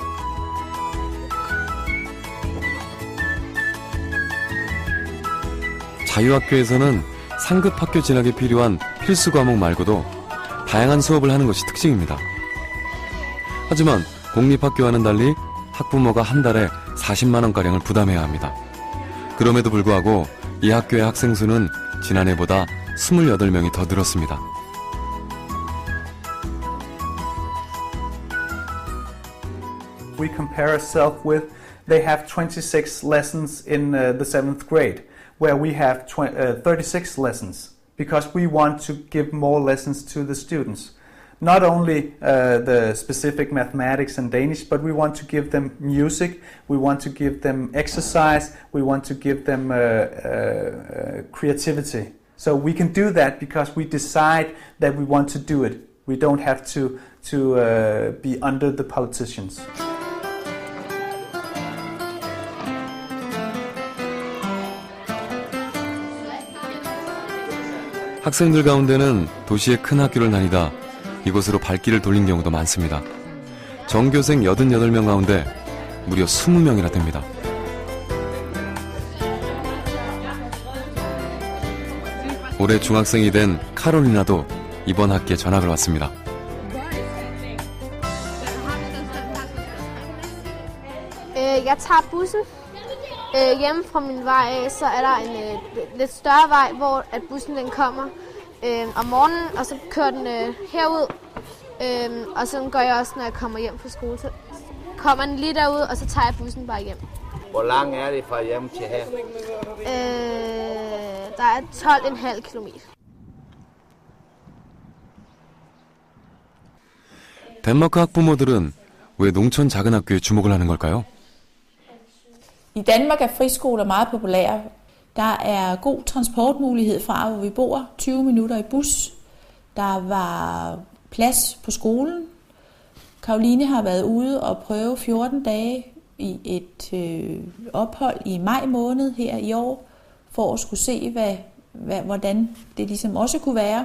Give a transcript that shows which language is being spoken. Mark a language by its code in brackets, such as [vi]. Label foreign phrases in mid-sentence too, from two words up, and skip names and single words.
[ko] 자유학교에서는 상급 학교 진학에 필요한 필수 과목 말고도 다양한 수업을 하는 것이 특징입니다. 하지만 공립학교와는 달리 학부모가 한 달에 40만 원가량을 부담해야 합니다. 그럼에도 불구하고 이 학교의 학생 수는 지난해보다 28명이 더 늘었습니다. [en] We compare ourselves with, they have 26 lessons in the 7th grade, where we have 36 lessons, because we want to give more lessons to the students. Not only the specific mathematics and Danish, but we want to give them music, we want to give them exercise, we want to give them creativity. So we can do that because we decide that we want to do it. We don't have to be under the politicians. [ko] 학생들 가운데는 도시의 큰 학교를 다니다 이곳으로 발길을 돌린 경우도 많습니다. 전교생 88명 가운데 무려 20명이나 됩니다. 올해 중학생이 된 카롤리나도 이번 학기에 전학을 왔습니다. [da] Jeg tager bussen. Hjemme fra min vej, så er der en lidt større vej, hvor at bussen den kommer om morgenen, og så kører den herud. Og så gør jeg også, når jeg kommer hjem fra skole. Så kommer den lige derud, og så tager jeg bussen bare hjem. Hvor lang er det fra hjem til her? Der er 12,5 kilometer. [ko] 덴마크 학부모들은 왜 농촌 작은 학교에 주목을 하는 걸까요? [da] I Danmark er friskoler meget populære. Der er god transportmulighed fra, hvor vi bor. 20 minutter i bus. Der var plads på skolen. Karoline har været ude og prøve 14 dage i et ophold i maj måned her i år, for at skulle se, hvordan det ligesom også kunne være.